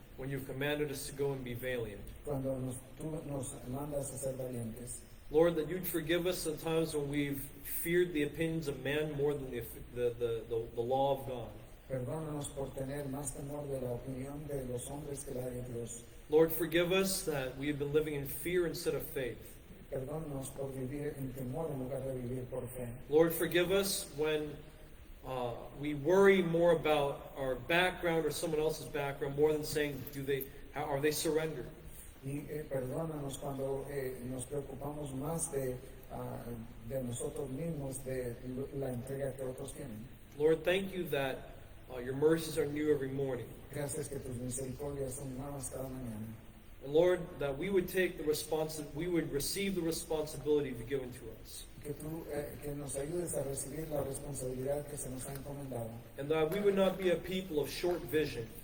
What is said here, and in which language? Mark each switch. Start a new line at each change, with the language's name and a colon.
English: when you've commanded us to go and be valiant.
Spanish: Cuando tú nos mandas a ser valientes.
English: Lord, that you'd forgive us at times when we've feared the opinions of man more than the law of God.
Spanish: Perdónanos por tener más temor de la opinión de los hombres que la de Dios.
English: Lord, forgive us that we have been living in fear instead of faith.
Spanish: Perdónanos por vivir en temor en lugar de vivir por fe.
English: Lord, forgive us when we worry more about our background or someone else's background more than saying, are they surrendered?
Spanish: Y perdónanos cuando nos preocupamos más de nosotros mismos, de la entrega que otros tienen.
English: Lord, thank you that Your mercies are new every morning.
Spanish: Gracias que tus misericordias son nuevas cada mañana.
English: And Lord, that we would we would receive the responsibility you've given to us.
Spanish: Que tú que nos ayudes a recibir la responsabilidad que se nos ha encomendado.
English: And that we would not be a people of short vision,